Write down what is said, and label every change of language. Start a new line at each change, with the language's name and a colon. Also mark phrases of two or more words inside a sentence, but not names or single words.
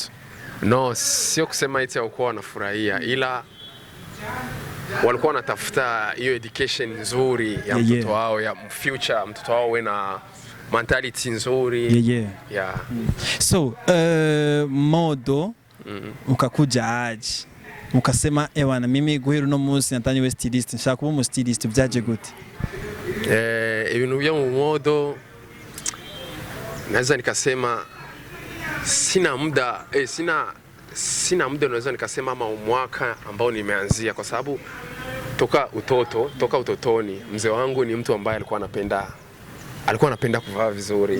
Swahili: No, sio kusema eti hawakuwa wanafurahia, ila walikuwa wanatafuta hiyo education nzuri ya mtoto wao, ya future mtoto wao we na mentality nzuri. So modo ukakuja aje ukasema ewana mimi
Rundi: guhera no munsi natanye we stylist, nshaka kuba mu stylist, byaje gute? Ibintu byo mu modo
Swahili: naweza nikasema sina muda naweza nikasema ama mwaka ambao nimeanzia, kwa sababu toka utotoni mzee wangu ni mtu ambaye alikuwa anapenda kuvaa vizuri.